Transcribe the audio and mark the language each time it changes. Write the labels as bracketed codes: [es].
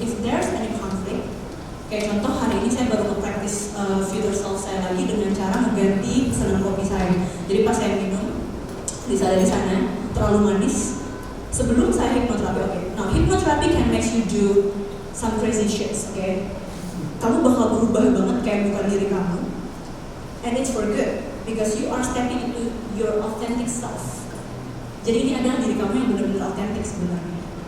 [en] If there's any conflict, [id] kayak contoh hari ini saya baru nge-practice future self saya lagi dengan cara mengganti pesanan kopi saya. Jadi pas saya minum, di sana terlalu manis. Sebelum saya hipnoterapi, oke. [en] Now hypnotherapy can make you do some crazy shits, oke. [id] Kamu bakal berubah banget kayak bukan diri kamu. [en] And it's for good because you are stepping into your authentic self. [id] Jadi ini adalah diri kamu yang benar-benar authentic sebenarnya.